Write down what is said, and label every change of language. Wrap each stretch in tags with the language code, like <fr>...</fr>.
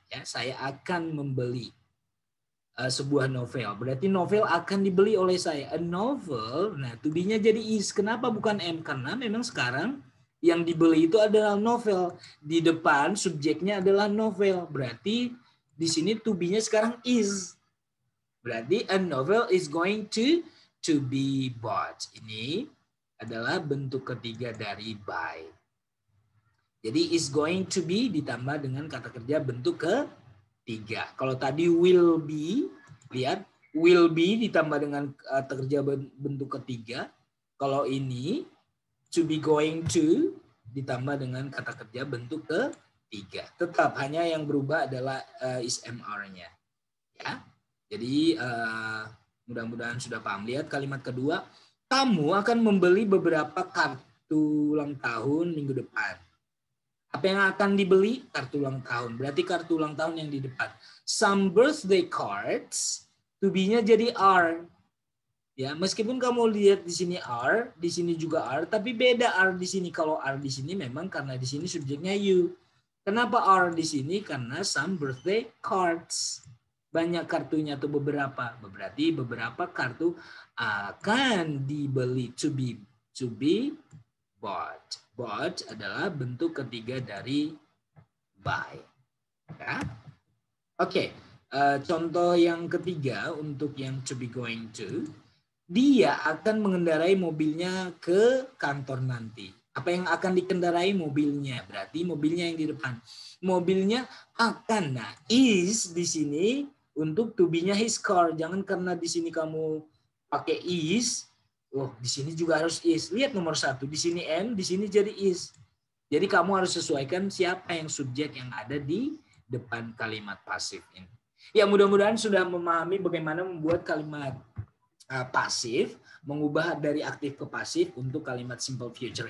<id>Ya, saya akan membeli sebuah novel. Berarti novel akan dibeli oleh saya. A novel, nah to be-nya jadi is. Kenapa bukan am? Karena memang sekarang yang dibeli itu adalah novel. Di depan subjeknya adalah novel. Berarti di sini to be-nya sekarang is. Berarti</id> <en>a novel is going to be bought.</en> <id>Ini adalah bentuk ketiga dari buy. Jadi is going to be ditambah dengan kata kerja bentuk ketiga. Kalau tadi will be, lihat will be ditambah dengan kata kerja bentuk ketiga. Kalau ini to be going to ditambah dengan kata kerja bentuk ketiga. Tetap hanya yang berubah adalah is mr-nya. Ya. Jadi mudah-mudahan sudah paham. Lihat kalimat kedua. Kamu akan membeli beberapa kartu ulang tahun minggu depan. Apa yang akan dibeli? Kartu ulang tahun. Berarti kartu ulang tahun yang di depan. Some birthday cards, to be-nya jadi are. Ya, meskipun kamu lihat di sini are, di sini juga are, tapi beda are di sini. Kalau are di sini memang karena di sini subjeknya you. Kenapa are di sini? Karena some birthday cards. Banyak kartunya atau beberapa. Berarti beberapa kartu akan dibeli, to be bought. Bought adalah bentuk ketiga dari buy. Ya. Oke. Contoh yang ketiga untuk yang to be going to, dia akan mengendarai mobilnya ke kantor nanti. Apa yang akan dikendarai? Mobilnya. Berarti mobilnya yang di depan. Mobilnya akan. Nah, is di sini untuk to be-nya his car. Jangan karena di sini kamu pakai is, oh di sini juga harus is. Lihat nomor 1, di sini am, di sini jadi is. Jadi kamu harus sesuaikan siapa yang subjek yang ada di depan kalimat pasif ini. Ya, mudah-mudahan sudah memahami bagaimana membuat kalimat pasif, mengubah dari aktif ke pasif untuk kalimat simple future.</id>